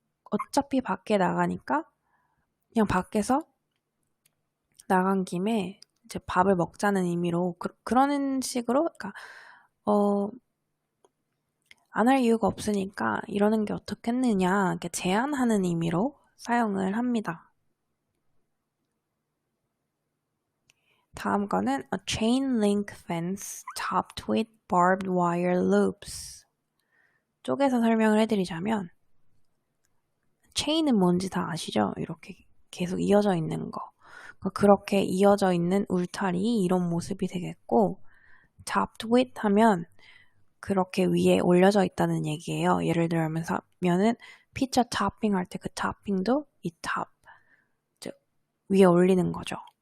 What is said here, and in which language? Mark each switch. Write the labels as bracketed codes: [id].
[ko] 어차피 밖에 나가니까 그냥 밖에서 나간 김에 이제 밥을 먹자는 의미로 그런 식으로 그러니까 안 할 이유가 없으니까 이러는 게 어떻겠느냐 이렇게 제안하는 의미로 사용을 합니다. 다음 거는 [en] a chain link fence topped with barbed wire loops. [ko] 쪼개서 설명을 해드리자면 chain은 뭔지 다 아시죠? 이렇게 계속 이어져 있는 거. 그렇게 이어져 있는 울타리 이런 모습이 되겠고 [en] topped with [ko] 하면 그렇게 위에 올려져 있다는 얘기예요. 예를 들면은 피자 토핑 할 때 그 토핑도 이 탑 위에 올리는 거죠.